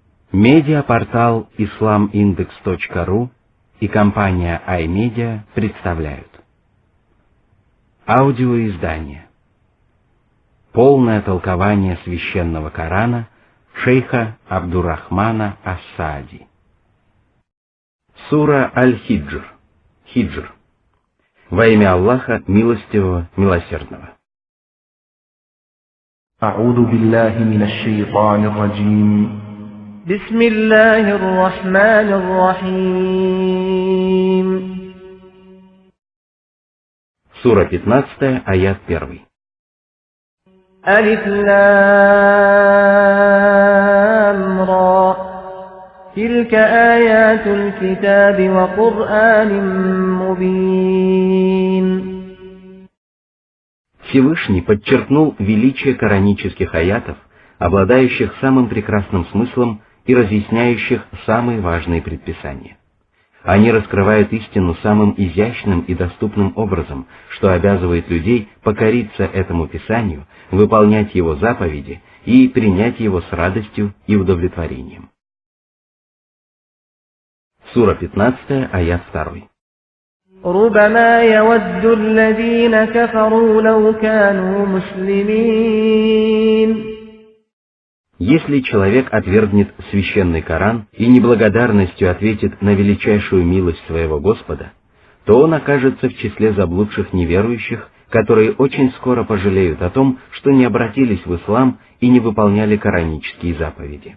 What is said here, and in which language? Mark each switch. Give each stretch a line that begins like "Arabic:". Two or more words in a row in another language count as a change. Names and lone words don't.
Russian: Медиапортал islamindex.ru и компания iMedia представляют аудиоиздание «Полное толкование священного Корана» шейха Абдуррахмана ас-Саади. Сура Аль-Хиджр. Хиджр. Во имя Аллаха, милостивого, милосердного.
Arabic: أعوذ بالله من الشيطان الرجيم. بسم الله الرحمن الرحيم.
Russian: Сура 15, аят 1.
Arabic: ألف لام را تلك آيات الكتاب وقرآن مبين.
Russian: Всевышний подчеркнул величие коранических аятов, обладающих самым прекрасным смыслом и разъясняющих самые важные предписания. Они раскрывают истину самым изящным и доступным образом, что обязывает людей покориться этому Писанию, выполнять его заповеди и принять его с радостью и удовлетворением. Сура 15, аят 2.
Arabic: ربما يود الذين كفروا لو كانوا مسلمين.
Russian: Если человек отвергнет священный Коран и неблагодарностью ответит на величайшую милость своего Господа, то он окажется в числе заблудших неверующих, которые очень скоро пожалеют о том, что не обратились в ислам и не выполняли коранические заповеди.